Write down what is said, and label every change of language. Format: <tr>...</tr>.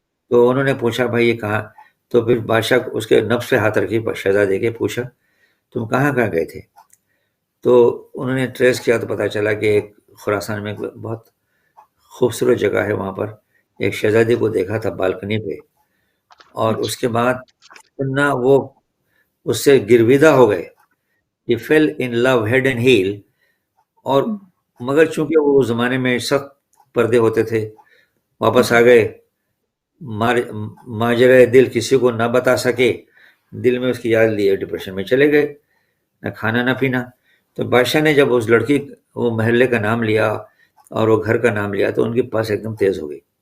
<ur>تو انہوں نے پوچھا بھائی یہ کہاں؟ تو پھر بادشاہ اس کے نفس پہ ہاتھ رکھی، شہزادے کے پوچھا تم کہاں گئے تھے؟ تو انہوں نے ٹریس کیا تو پتہ چلا کہ ایک خراسان میں بہت خوبصورت جگہ ہے، وہاں پر ایک شہزادی کو دیکھا تھا بالکنی پہ، اور اس کے بعد اتنا وہ اس سے گرویدہ ہو گئے.</ur> <en>He fell in love head and heel.</en> <ur>اور مگر چونکہ وہ اس زمانے میں سخت پردے ہوتے تھے، واپس آ گئے. ماجرہ دل کسی کو نہ بتا سکے، دل میں اس کی یاد لیے ڈپریشن میں چلے گئے، نہ کھانا نہ پینا. تو بادشاہ نے جب اس لڑکی وہ محلے کا نام لیا اور وہ گھر کا نام لیا تو ان کے پاس ایک دم تیز ہو گئی.</ur>